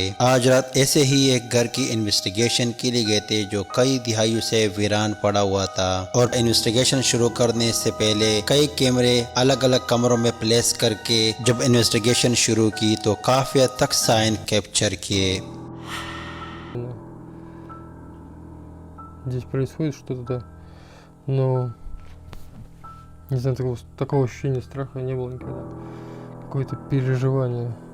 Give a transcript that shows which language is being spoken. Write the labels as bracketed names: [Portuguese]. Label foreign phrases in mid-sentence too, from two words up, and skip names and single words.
[Hindi] आज रात ऐसे ही एक घर की इन्वेस्टिगेशन के लिए गए थे जो कई दिहाइयों से वीरान पड़ा हुआ था और इन्वेस्टिगेशन शुरू करने से पहले कई कैमरे अलग अलग कमरों में प्लेस करके जब इन्वेस्टिगेशन शुरू की तो काफ़ी हद तक [English] sign capture [Hindi] किए। [Russian] Здесь происходит что-то, да, но не знаю, такого ощущения страха не было никогда, какое-то переживание.